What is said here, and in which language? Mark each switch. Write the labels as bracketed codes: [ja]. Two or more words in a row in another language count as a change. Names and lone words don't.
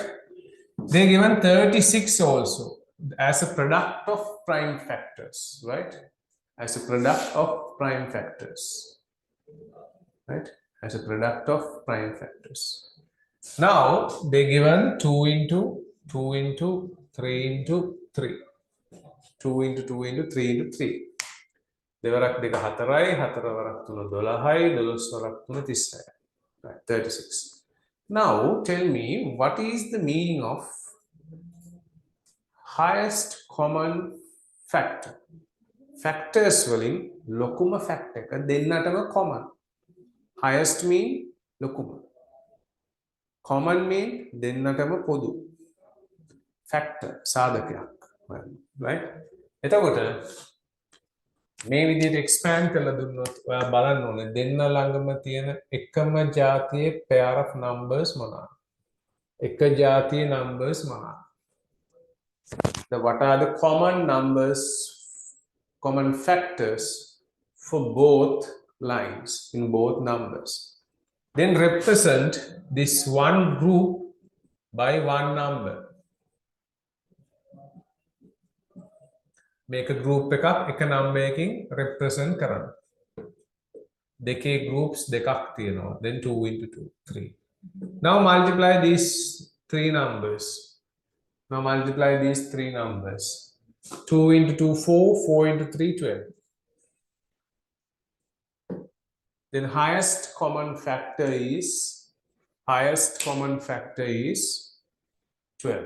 [en] They given 36 also as a product of prime factors, right? As a product of prime factors, right? As a product of prime factors. Now they given 2 into 2 into 3 into 3. 2 into 2 into 3 into 3. [si] දෙවරක් දෙක 4යි 4 වරක් 3 12යි 12 වරක් 3 30යි. [en] Right, 36. Now tell me what is the meaning of highest common factor? [si] Factors වලින් ලොකුම factor එක දෙන්නටම common. [en] Highest mean ලොකුම. Common mean [si] දෙන්නටම පොදු. [en] Factor සාධකයක්. Right? [si] එතකොට මේ විදිහට expand කරලා දුන්නොත් ඔයා බලන්න ඕනේ දෙන්න ළඟම තියෙන එකම ජාතියේ [en] pair of numbers [si] මොනවාද? එක ජාතියේ numbers මොනවාද? [en] What are the common numbers, common factors for both lines in both numbers? Then represent this one group by one number. Make a group [si] එක number එකකින් represent කරන්න. දෙකේ groups දෙකක් තියෙනවා. [en] Then 2 into 2, 3. Now multiply these three numbers. Now multiply these three numbers. 2 into 2, 4, 4 into 3, 12. Then highest common factor is 12.